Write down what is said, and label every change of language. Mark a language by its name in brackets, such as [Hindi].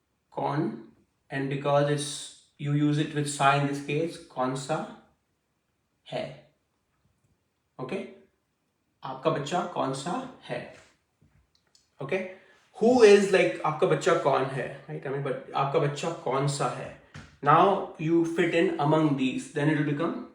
[Hindi] कौन, [English] and because it's you use it with sa in this case, [Hindi] कौन सा है. Okay. आपका बच्चा कौन सा है. Okay. [English] Who is like [Hindi] आपका बच्चा कौन है, right? [English] I mean, but [Hindi] आपका बच्चा कौन सा है. [English] Now you fit in among these, then it will become